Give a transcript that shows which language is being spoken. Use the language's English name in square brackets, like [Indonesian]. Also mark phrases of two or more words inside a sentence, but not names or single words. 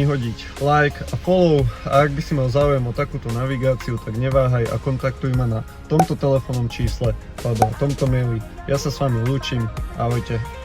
[Slovak] hodiť like a follow a ak by si mal záujem o takúto navigáciu, tak neváhaj a kontaktuj ma na tomto telefónnom čísle alebo na tomto maili. Ja sa s vami lúčim, ahojte.